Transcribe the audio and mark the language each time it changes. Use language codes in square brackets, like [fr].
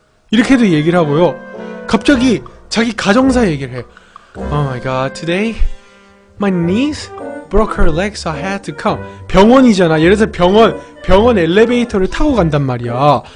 [ko] 이렇게도 얘기를 하고요. 갑자기 자기 가정사 얘기를 해. [en] Oh my god, today my niece broke her leg so I had to come. [ko] 병원이잖아. 예를 들어서 병원 엘리베이터를 타고 간단 말이야.